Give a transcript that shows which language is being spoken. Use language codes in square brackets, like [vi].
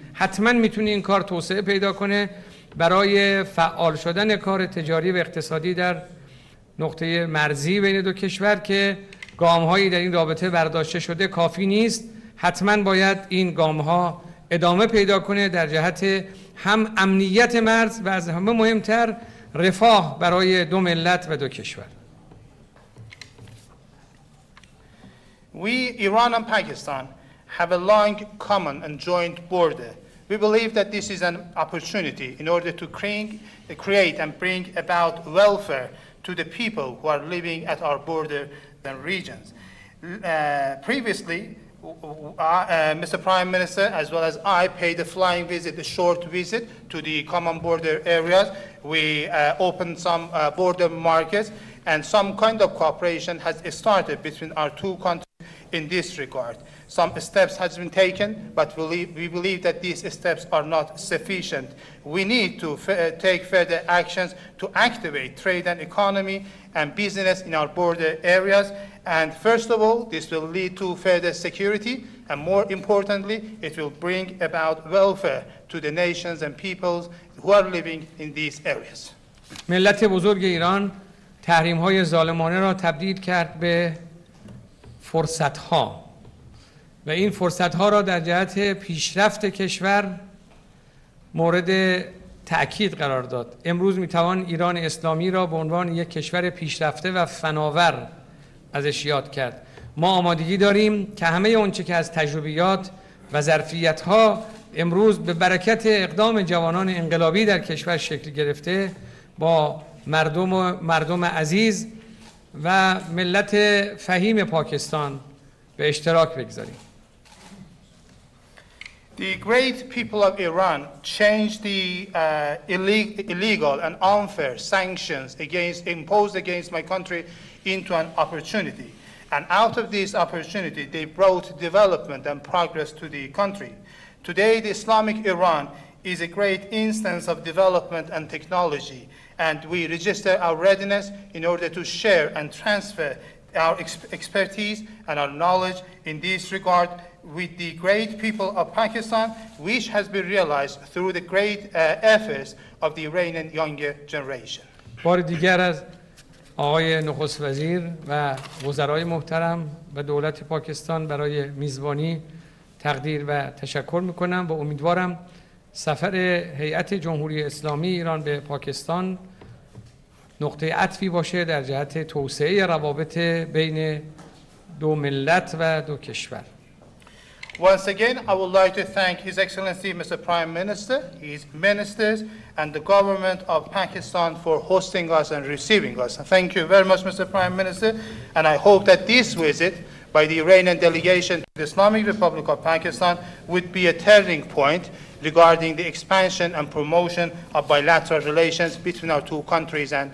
[fa] حتما میتونه این کار توسعه پیدا کنه برای فعال شدن کار تجاری و اقتصادی در نقطه مرزی بین دو کشور که گام‌هایی در این رابطه برداشته شده کافی نیست. حتما باید این گام‌ها ادامه پیدا کنه در جهت هم امنیت مرز و از همه مهمتر رفاه برای دو ملت و دو کشور. [en] We, Iran and Pakistan, have a long common and joint border. We believe that this is an opportunity in order to create and bring about welfare to the people who are living at our border and regions. Previously, Mr. Prime Minister, as well as I, paid a flying visit, a short visit to the common border areas. We opened some border markets, and some kind of cooperation has started between our two countries in this regard. Some steps has been taken, but we believe that these steps are not sufficient. We need to take further actions to activate trade and economy and business in our border areas. And first of all, this will lead to further security, and more importantly, it will bring about welfare to the nations and peoples who are living in these areas. [fa] ملت بزرگ ایران تحریم‌های ظالمانه را تبدیل کرد به فرصت‌ها و این فرصت‌ها را در جهت پیشرفت کشور مورد تأکید قرار داد. امروز می‌توان ایران اسلامی را به عنوان یک کشور پیشرفته و فناور ازش یاد کرد. ما آمادگی داریم که همه آنچه که از تجربیات و ظرفیت‌ها امروز به برکت اقدام جوانان انقلابی در کشور شکل گرفته با مردم عزیز و ملت فهیم پاکستان به اشتراک بگذاریم. [en] The great people of Iran changed the illegal and unfair sanctions imposed against my country into an opportunity. And out of this opportunity, they brought development and progress to the country. Today, the Islamic Iran is a great instance of development and technology, and we register our readiness in order to share and transfer our expertise and our knowledge in this regard with the great people of Pakistan, which has been realized through the great efforts of the Iranian younger generation. [fa] بار دیگر از آقای نخست وزیر و وزرای محترم و دولت پاکستان برای میزبانی تقدیر و تشکر میکنم و امیدوارم سفر هیئت جمهوری اسلامی ایران به پاکستان نقطه عطفی باشه در جهت توسعه روابط بین دو ملت و دو کشور. [en] Once again, I would like to thank His Excellency Mr. Prime Minister, his ministers, and the government of Pakistan for hosting us and receiving us. Thank you very much, Mr. Prime Minister, and I hope that this visit by the Iranian delegation to the Islamic Republic of Pakistan would be a turning point regarding the expansion and promotion of bilateral relations between our two countries and